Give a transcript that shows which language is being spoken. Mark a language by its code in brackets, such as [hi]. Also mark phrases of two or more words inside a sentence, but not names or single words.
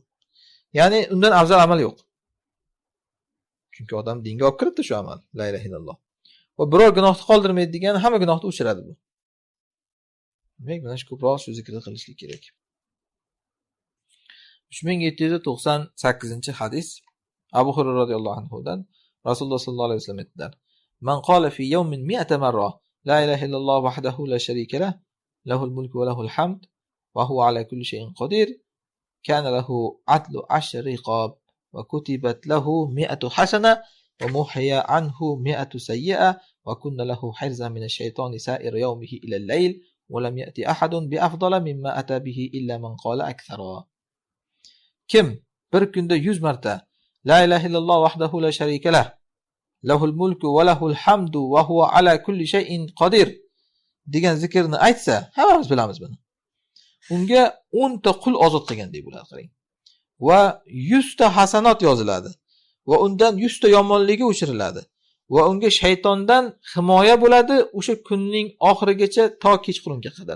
[uz] Ya'ni undan afzal amal yo'q. Chunki odam dinga olib kiribdi shu amal, [ar] لا إله إلا الله. [uz] Va biror gunohni qoldirmaydi degan hamma gunohni o'chiradi bu. Demak, mana shu ko'proq shu zikrni qilishlik kerak. 3798-hadis. Abu Hurayra [ar] رضي الله عنه [uz] Rasululloh [ar] صلى الله عليه وسلم [uz] aytdilar: [ar] "من قال في يوم مائة مرة لا إله إلا الله وحده لا شريك له له الملك وله الحمد وهو على كل شيء قدير كانت له عدل عشر رقاب وكتبت له مائة حسنة ومحيت عنه مائة سيئة وكانت له حرزا من الشيطان سائر يومه إلى الليل ولم يأت أحد بأفضل مما أتى به إلا من قال أكثر." [uz] Kim bir kunda 100 marta [ar] لا إله إلا الله وحده لا شريك له له الملك وله الحمد وهو على كل شيء قدير [uz] degan zikrni aytsa, hammamiz bilamiz buni. Unga 10 ta qul ozod qilgandek bo'ladi, qarang. Va 100 ta hasanat yoziladi va undan 100 ta yomonligi o'chiriladi va unga shaytondan himoya bo'ladi o'sha kunning oxirigacha to kechqurunga qadar.